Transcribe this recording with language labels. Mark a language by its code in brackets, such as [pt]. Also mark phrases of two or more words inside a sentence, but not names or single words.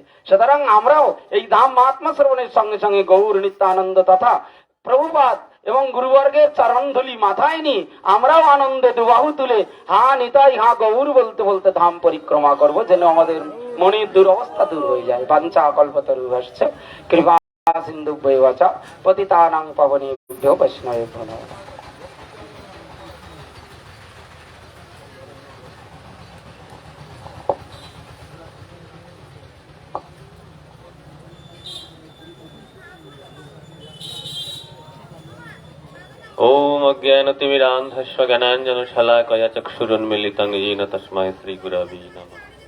[bn] সুতরাং আমরাও এই ধাম মহাত্মা শ্রবণের সঙ্গে সঙ্গে গৌর নিত্যানন্দ তথা প্রভুপাদ এবং গুরুবর্গের চরণধুলি মাথায় নিয়ে আমরাও আনন্দে দুবাহু তুলে হা নিতাই হা গৌর বলতে বলতে ধাম পরিক্রমা করবো, যেন আমাদের মনের দুরবস্থা দূর হয়ে যায়। [sa] বাঞ্ছা কল্পতরুভ্যশ্চ কৃপা সিন্ধুভ্যেব চ পতিতানাং পাবনেভ্যো বৈষ্ণবেভ্যো নমঃ। ओम अज्ञानतिमिरान्धस्य ज्ञानाञ्जनशलाकया चक्षुरुन्मीलितं येन तस्मै श्रीगुरवे नमः।